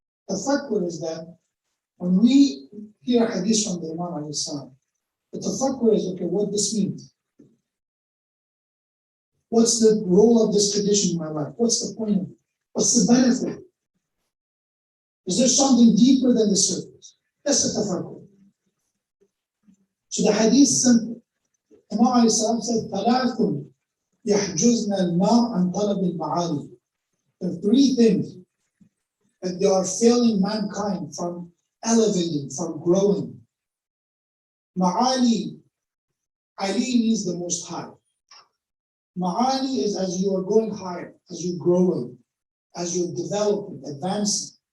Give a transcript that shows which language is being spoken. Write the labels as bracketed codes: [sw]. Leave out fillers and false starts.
[en] Tafakkur is that when we hear a hadith from the Imam alayhi salam, the tafakkur is, okay, what this means? What's the role of this tradition in my life? What's the point of it? What's the benefit? Is there something deeper than the surface? That's the tafakkur. So the hadith is simple. [ar] Imam alayhi salam said, ثلاث يحجزن الماء عن طلب المعالي. [en] There are three things that they are failing mankind from elevating, from growing. Ma'ali, Ali means the most high. Ma'ali is as you are going higher, as you're growing, as you're developing, advancing.